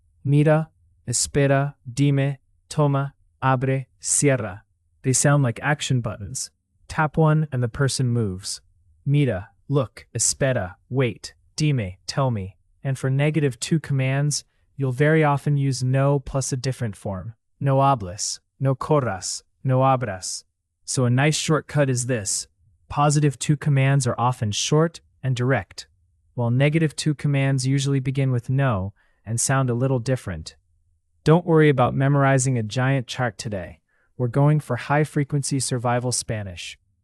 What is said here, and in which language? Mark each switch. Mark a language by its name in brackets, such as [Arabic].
[Spanish] Mira, espera, dime, toma, abre, cierra. [English] They sound like action buttons. Tap one and the person moves. [Spanish] Mira, [English] look, [Spanish] espera, [English] wait, [Spanish] dime, [English] tell me. And for negative to commands, you'll very often use no plus a different form. [Spanish] No hables, no corras, no abras. [English] So a nice shortcut is this. Positive to commands are often short and direct, while negative to commands usually begin with no and sound a little different. Don't worry about memorizing a giant chart today. We're going for high-frequency survival Spanish.